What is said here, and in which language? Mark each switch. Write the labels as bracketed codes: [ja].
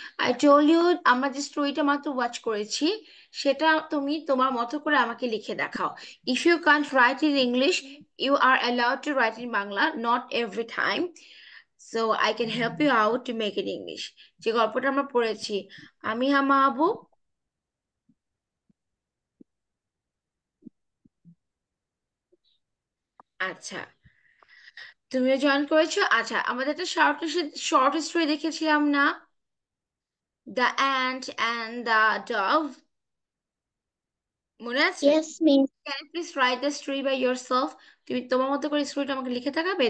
[en] I told you [bn] আমরা যে স্টোরিটা মাত্র ওয়াচ করেছি সেটা তুমি তোমার মতো করে আমাকে লিখে দেখাও। [en] If you can't write in English, you are allowed to write in Bangla, not every time. So I can help you out to make it English. [bn] যে গল্পটা আমরা পড়েছি, আমি হামা আবু। আচ্ছা, তুমিও জয়েন করেছো। আচ্ছা, আমাদের একটা শর্ট স্টোরি দেখেছিলাম না, the ant and the Dove, মনে আছে? [en] Yes miss. Can you please write the story by yourself? [bn] তুমি তোমার মতো করে স্টোরিটা আমাকে লিখে থাকাবে।